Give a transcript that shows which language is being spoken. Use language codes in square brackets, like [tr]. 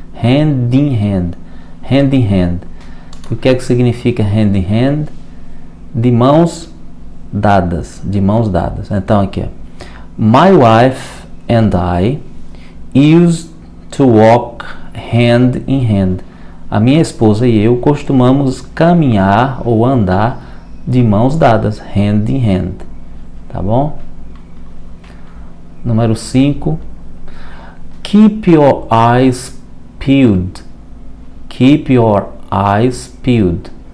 [en] Hand in hand, hand in hand. [pt] O que é que significa [en] hand in hand? [pt] De mãos dadas, de mãos dadas. Então aqui, ó. [en] My wife and I used to walk hand in hand. [pt] A minha esposa e eu costumamos caminhar ou andar de mãos dadas, [en] hand in hand. [pt] Tá bom? Número 5. [en] Keep your eyes peeled. Keep your eyes peeled.